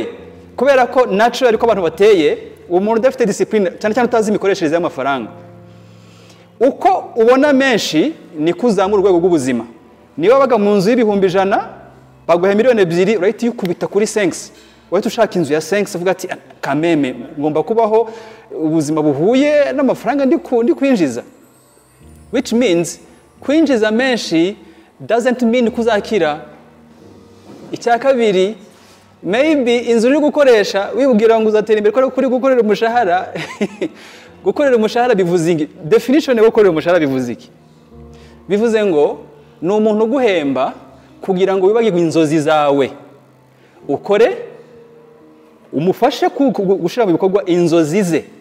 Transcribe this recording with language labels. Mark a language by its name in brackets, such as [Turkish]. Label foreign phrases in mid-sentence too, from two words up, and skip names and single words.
[Kinyarwanda] Kubera ko natural ko abantu bateye, umuntu udafite discipline cyane cyane utazi imikoreshereze y'amafaranga, uko ubona menshi ni kuzamura urwego rw'ubuzima. Niba baga mu nzu y'100,000 baguhe 2,000,000 urahita yukubita kuri 5, wahita ushaka inzu ya 5 uvuga ati kameme ngomba kubaho ubuzima buhuye n'amafaranga ndi kwinjiza. [English] Which means [Kinyarwanda] kwinjiza menshi [English] doesn't mean kuzakira. [Kinyarwanda] Icya kabiri, maybe inzu uri gukoresha wibwira ngo uzatera imbere ko kuri gukorera umushahara. Gukorera umushahara bivuze iki? Definition yo gukorera umushahara bivuze iki? Bivuze ngo ni umuntu uguhemba kugira ngo wibagirwe inzozi zawe, ukore umufashe gushira mu bikorwa inzozi ze.